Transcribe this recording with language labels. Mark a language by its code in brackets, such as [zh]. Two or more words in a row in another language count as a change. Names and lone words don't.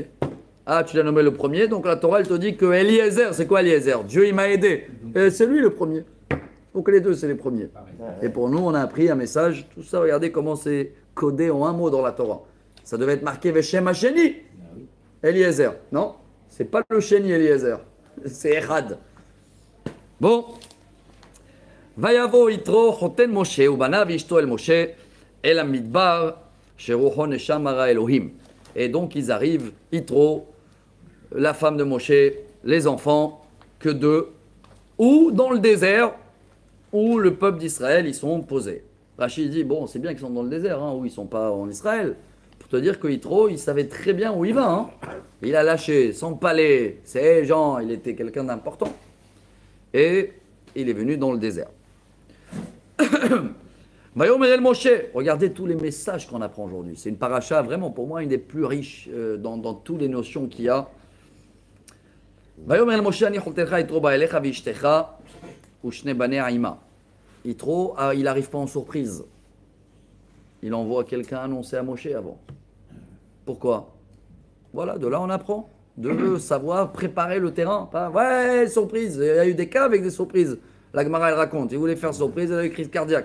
[fr] Ah, tu l'as nommé le premier, donc la Torah, elle te dit que Eliezer, c'est quoi Eliezer? Dieu, il m'a aidé. Et c'est lui le premier. Donc les deux, c'est les premiers. Et pour nous, on a appris un message. Tout ça, regardez comment c'est codé en un mot dans la Torah. Ça devait être marqué [he] ושם השני. [fr] Eliezer. Non, c'est pas le Sheni Eliezer. C'est Echad. Bon. [he] ויבא יתרו חתן משה ובניו אשתו אל משה אל המדבר שרוכו נשם הרה אלהים. [fr] Et donc ils arrivent, Yitro, la femme de Moshe, les enfants, que deux, ou dans le désert, où le peuple d'Israël, ils sont posés. Rachid dit, bon, c'est bien qu'ils sont dans le désert, hein, où ils ne sont pas en Israël. Pour te dire que Yitro, il savait très bien où il va. Hein. Il a lâché son palais, ses gens, il était quelqu'un d'important. Et il est venu dans le désert. [he] ויאמר אל משה, [fr] regardez tous les messages qu'on apprend aujourd'hui. C'est une paracha vraiment pour moi une des plus riches dans toutes les notions qu'il y a. [he] ויאמר אל משה אני חותנך יתרו בא אליך ואשתך ושני בני העמה. [fr] Yitro, il n'arrive pas en surprise. Il envoie quelqu'un annoncer à Moshe avant. Pourquoi? Voilà, de là on apprend. De savoir préparer le terrain. Pas, ouais, surprise. Il y a eu des cas avec des surprises. La Gemara, elle raconte, il voulait faire surprise, il a eu crise cardiaque.